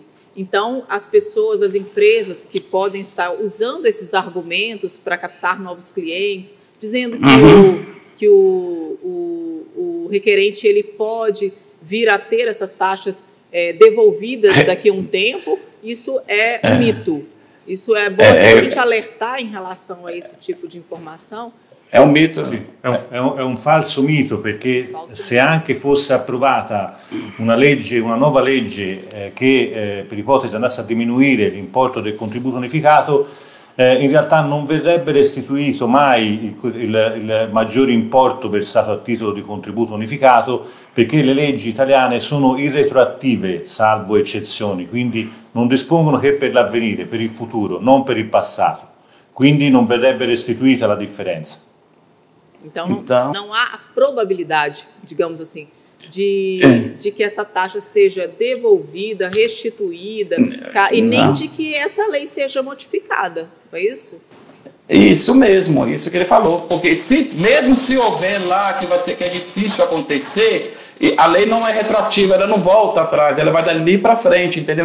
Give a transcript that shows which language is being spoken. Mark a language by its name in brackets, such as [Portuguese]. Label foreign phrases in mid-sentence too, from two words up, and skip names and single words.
[Portuguese] Então, as pessoas, as empresas que podem estar usando esses argumentos para captar novos clientes, dizendo que o requerente ele pode vir a ter essas taxas devolvidas daqui a um tempo, isso é mito. Isso é bom a gente alertar em relação a esse tipo di informação? [Italian] È un mito. Sì, è un falso mito, perché se anche fosse approvata una nuova legge che per ipotesi andasse a diminuire l'importo del contributo unificato, in realtà non verrebbe restituito mai il maggiore importo versato a titolo di contributo unificato, perché le leggi italiane sono irretroattive, salvo eccezioni, quindi non dispongono che per l'avvenire, per il futuro, non per il passato. Quindi non verrebbe restituita la differenza. [Portuguese] Então não há a probabilidade, digamos assim, de que essa taxa seja devolvida, restituída, e nem de que essa lei seja modificada, não é isso? Isso mesmo, isso que ele falou, porque mesmo se houver lá que é difícil acontecer, a lei não é retroativa, ela não volta atrás, ela vai dali para frente, entendeu?